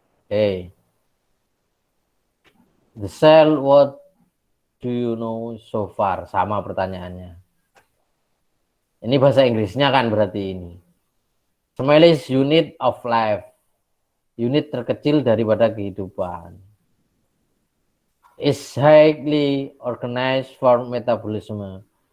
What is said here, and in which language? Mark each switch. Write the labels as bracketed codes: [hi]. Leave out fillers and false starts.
[en] Hey, the cell, what do you know so far? [id] Sama pertanyaannya. Ini bahasa Inggrisnya kan berarti ini. [en] Smallest unit of life. [id] Unit terkecil daripada kehidupan. [en] Is highly organized for metabolism.